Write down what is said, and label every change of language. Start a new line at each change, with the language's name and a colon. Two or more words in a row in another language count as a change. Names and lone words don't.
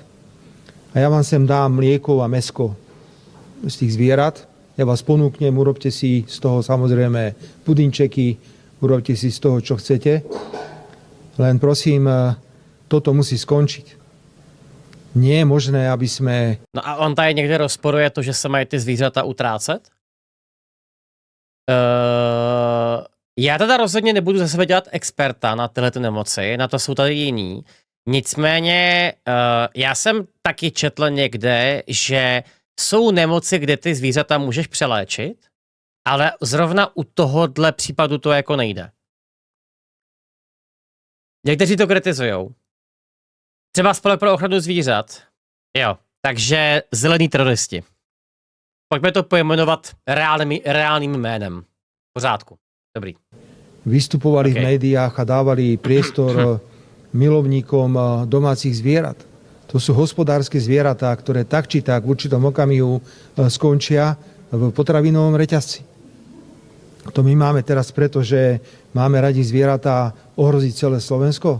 Slovak: A ja vám sem dám mlieko a mäsko z tých zvierat. Ja vás ponúknem, urobte si z toho samozrejme pudinčeky, urobte si z toho, čo chcete. Len prosím, toto musí skončiť. Nie je možné, aby sme...
Czech: No a on tady někde rozporuje to, že se mají ty zvířata utrácet? Já teda rozhodně nebudu za sebe dělat experta na tyhle ty nemoci, na to jsou tady jiní. Nicméně já jsem taky četl někde, že jsou nemoci, kde ty zvířata můžeš přeléčit, ale zrovna u tohohle případu to jako nejde. Někteří to kritizujou. Třeba Spolek pro ochranu zvířat. Jo, takže zelení teroristi. Pojďme to pojmenovat reálným jménem. V pořádku. Dobrý.
Slovak: Vystupovali v médiách a dávali priestor milovníkom domácich zvierat. To sú hospodárske zvieratá, ktoré tak či tak v určitom okamihu skončia v potravinovom reťazci. To my máme teraz preto, že máme radi zvieratá ohroziť celé Slovensko.